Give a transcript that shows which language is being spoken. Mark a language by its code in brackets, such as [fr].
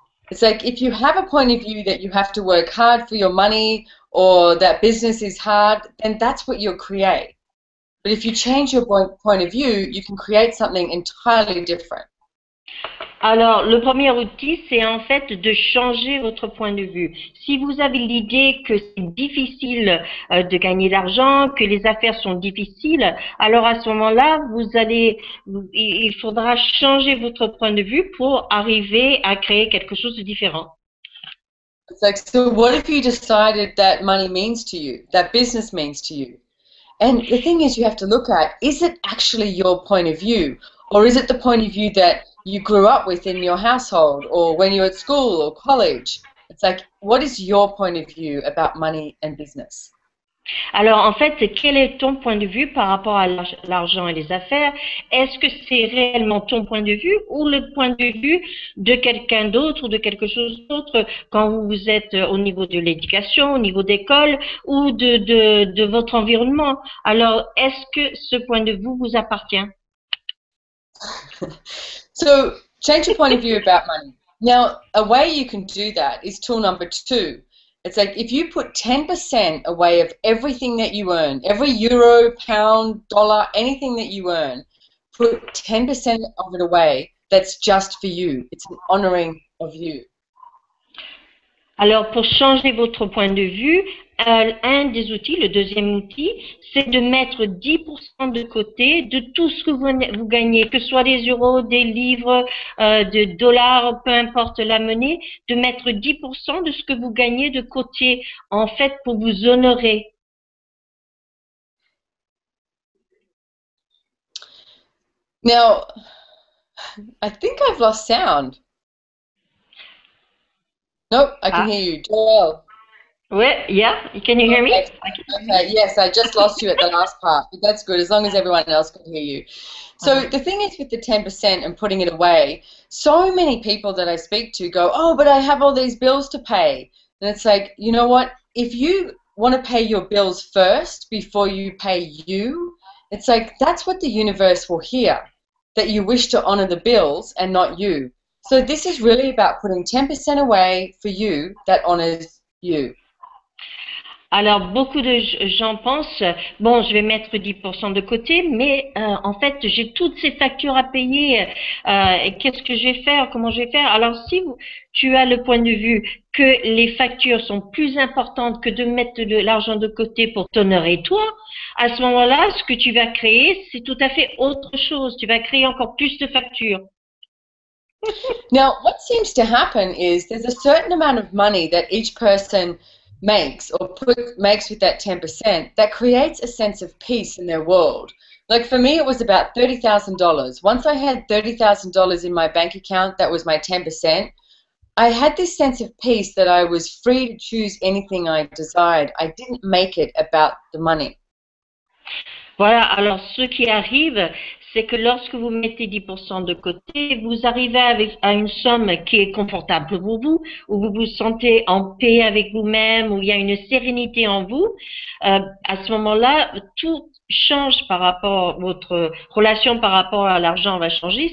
[en] It's like if you have a point of view that you have to work hard for your money or that business is hard, then that's what you'll create. But if you change your point of view, you can create something entirely different. [fr] Alors, le premier outil, c'est en fait de changer votre point de vue. Si vous avez l'idée que c'est difficile de gagner de l'argent, que les affaires sont difficiles, alors à ce moment-là, il faudra changer votre point de vue pour arriver à créer quelque chose de différent. [en] It's like, so what if you decided that money means to you, that business means to you? And the thing is, you have to look at, is it actually your point of view? Or is it the point of view that you grew up with in your household or when you're at school or college? It's like, what is your point of view about money and business? [fr] Alors, en fait, quel est ton point de vue par rapport à l'argent et les affaires? Est-ce que c'est réellement ton point de vue ou le point de vue de quelqu'un d'autre ou de quelque chose d'autre quand vous êtes au niveau de l'éducation, au niveau d'école ou de votre environnement? Alors, est-ce que ce point de vue vous appartient? [en] So, change your point of view about money. Now, a way you can do that is tool number 2. It's like if you put 10% away of everything that you earn, every euro, pound, dollar, anything that you earn, put 10% of it away that's just for you. It's an honoring of you. [fr] Alors, pour changer votre point de vue, un des outils, le deuxième outil, c'est de mettre 10% de côté de tout ce que vous gagnez, que ce soit des euros, des livres, des dollars, peu importe la monnaie, de mettre 10% de ce que vous gagnez de côté, en fait, pour vous honorer. [en] Now, I think I've lost sound. Nope, I can hear you. Joelle. Yeah, can you hear me? Okay, yes, I just lost you at the last part, but that's good, as long as everyone else can hear you. So the thing is with the 10% and putting it away, so many people that I speak to go, oh, but I have all these bills to pay. And it's like, you know what, if you want to pay your bills first before you pay you, it's like that's what the universe will hear, that you wish to honor the bills and not you. So this is really about putting 10% away for you that honors you. [fr] Alors, beaucoup de gens pensent, bon, je vais mettre 10% de côté, mais en fait, j'ai toutes ces factures à payer. Qu'est-ce que je vais faire? Comment je vais faire? Alors, si tu as le point de vue que les factures sont plus importantes que de mettre de l'argent de côté pour t'honorer toi, à ce moment-là, ce que tu vas créer, c'est tout à fait autre chose. Tu vas créer encore plus de factures. [en] Now, what seems to happen is there's a certain amount of money that each person makes or makes with that 10% that creates a sense of peace in their world. Like for me, it was about $30,000. Once I had $30,000 in my bank account, that was my 10%. I had this sense of peace that I was free to choose anything I desired. I didn't make it about the money. [fr] Voilà, alors ce qui arrive, c'est que lorsque vous mettez 10% de côté, vous arrivez à une somme qui est confortable pour vous, où vous vous sentez en paix avec vous-même, où il y a une sérénité en vous. À ce moment-là, tout change par rapport, votre relation par rapport à l'argent va changer.